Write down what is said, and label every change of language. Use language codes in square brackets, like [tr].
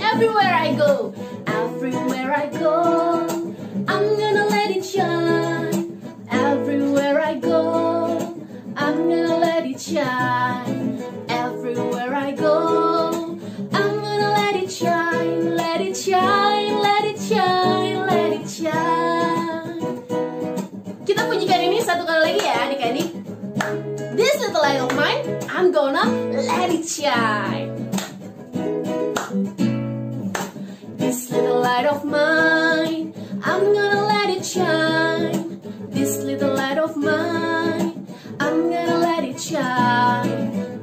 [en] Everywhere I go, everywhere I go, I'm gonna let it shine. Everywhere I go, I'm gonna let it shine. Everywhere I go, I'm gonna let it shine. Let it shine, let it shine, let it shine. [id] Kita pujikan ini satu kali lagi ya adik-adik. [en] This little light of mine, I'm gonna let it shine. This little light of mine, I'm gonna let it shine. This little light of mine, I'm gonna let it shine.